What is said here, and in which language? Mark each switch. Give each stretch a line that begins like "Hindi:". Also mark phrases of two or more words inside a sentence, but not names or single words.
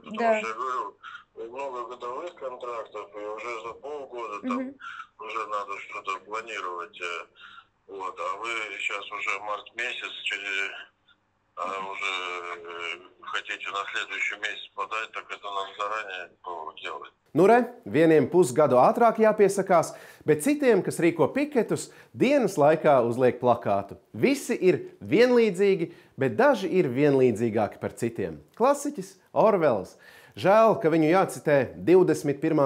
Russian: Потому что, я говорю, многогодовых контрактов, и уже за полгода там уже надо что-то планировать. Вот, а вы сейчас уже marт месяц, уже хотите на следующий месяц подать, так это надо заранее делать.
Latvian: Nu re, vieniem pusgadu ātrāk jāpiesakās, bet citiem, kas rīko piketus, dienas laikā uzliek plakātu. Visi ir vienlīdzīgi, bet daži ir vienlīdzīgāki par citiem. Klasiķis Orvels. Žēl, ka viņu jācitē 21.